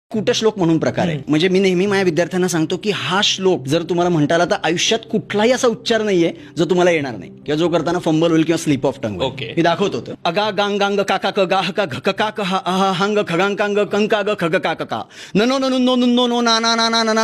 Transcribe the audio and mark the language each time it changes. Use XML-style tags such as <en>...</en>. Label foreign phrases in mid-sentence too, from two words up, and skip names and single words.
<mr>कूटश्लोक म्हणून प्रकार आहे. म्हणजे मी नेहमी माझ्या विद्यार्थ्यांना सांगतो की हा श्लोक जर तुम्हाला म्हणता आला तर आयुष्यात कुठलाही असा उच्चार नाहीये जो तुम्हाला येणार नाही किंवा जो करताना फंबल होईल किंवा</mr> <en>slip of tongue Okay.</en> <mr>मी दाखवत होतो.</mr> <sa>अगा गांग गांग काका क गाह का घक का कहा आहा हांग खगांग कांग कंका ग खग का का ननो ननु नो नो नो ना ना ना ना ना</sa>